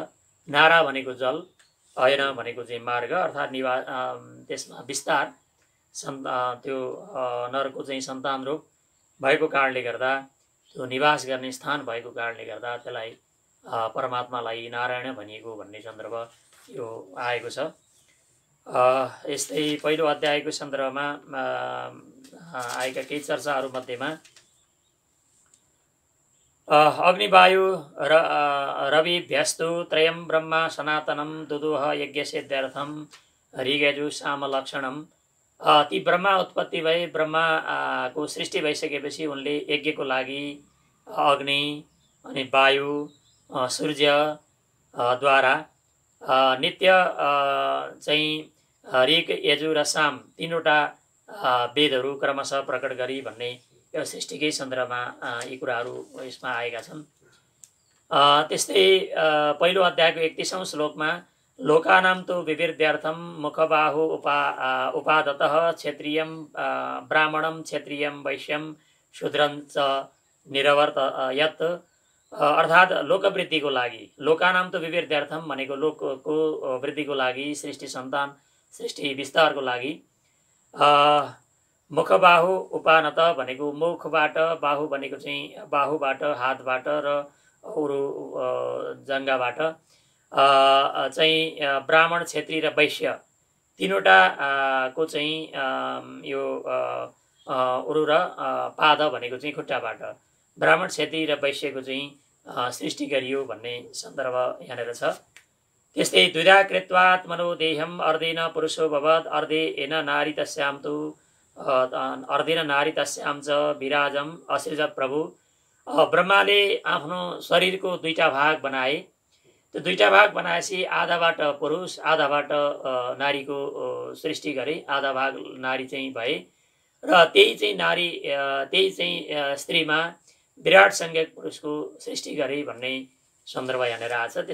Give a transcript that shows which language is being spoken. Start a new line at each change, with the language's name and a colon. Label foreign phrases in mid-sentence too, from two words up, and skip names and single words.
Nepali: नारा भनेको जल, अयन भनेको चाहिँ मार्ग अर्थात् त्यसमा विस्तार त्यो नरको चाहिँ सन्तान रूप भएको कारणले गर्दा त्यो निवास गर्ने स्थान भएको कारणले गर्दा त्यसलाई परमात्मालाई नारायण भनिएको भन्ने सन्दर्भ यो आएको छ। यस्तै पहिलो अध्यायको सन्दर्भमा आएका केही चर्चाहरू मध्येमा
Sanskrit: अग्निवायु रविभ्यस्तु त्रयं ब्रह्मा सनातनं दुदुह यज्ञसिद्ध्यर्थं ऋगयजु सामलक्षणम।
Nepali: ती ब्रह्मा उत्पत्ति भए, ब्रह्माको सृष्टि भइसकेपछि उनले यज्ञको लागि अग्नि अनि वायु सूर्य द्वारा नित्य चाहिँ ऋग यजु र साम तीनवटा वेदहरू क्रमशः प्रकट गरी भन्ने यो सृष्टिकै सन्दर्भमा यी कुराहरू यसमा आएका छन्। त्यस्तै पहिलो अध्यायको 31औं श्लोकमा
Sanskrit: लोकानां तु विविर्द्यर्थं मुखबाहु उपादतः क्षेत्रीयं ब्राह्मणं क्षेत्रीयं वैश्यं शूद्रं च निरवर्त यत्
Nepali: अर्थात् लोकवृद्धिको लागि
Sanskrit: लोकानां तु विविर्द्यर्थम
Nepali: भनेको लोकको वृद्धिको लागि सृष्टि सन्तान सृष्टि विस्तारको लागि
Sanskrit: मुखबाहु उपानत
Nepali: भनेको मुखबाट बाहु भनेको चाहिँ बाहुबाट हातबाट र अरू जङ्गाबाट चाहिँ ब्राह्मण क्षेत्री र वैश्य तीनवटा को चाहिँ यो उरु र पाद भनेको चाहिँ खुट्टाबाट ब्राह्मण क्षेत्री र वैश्यको चाहिँ सृष्टि गरियो भन्ने सन्दर्भ यहाँनिर छ।
Sanskrit: त्यस्तै द्विधा कृत्वात्मनो देहम अर्धेन पुरुषो भवत् अर्धेन नारी तस्यां तु अर्धेन नारी तस्यां च विराजम असृजत प्रभु।
Nepali: ब्रह्माले आफ्नो शरीरको दुईटा भाग बनाए। त्यो दुईटा भाग बनाएपछि आधाबाट पुरुष आधाबाट नारीको सृष्टि गरे। आधा भाग नारी चाहिँ भए र त्यही चाहिँ नारी त्यही चाहिँ स्त्रीमा विराट संज्ञक पुरुषको सृष्टि गरे भन्ने सन्दर्भ यहाँनिर आएको छ।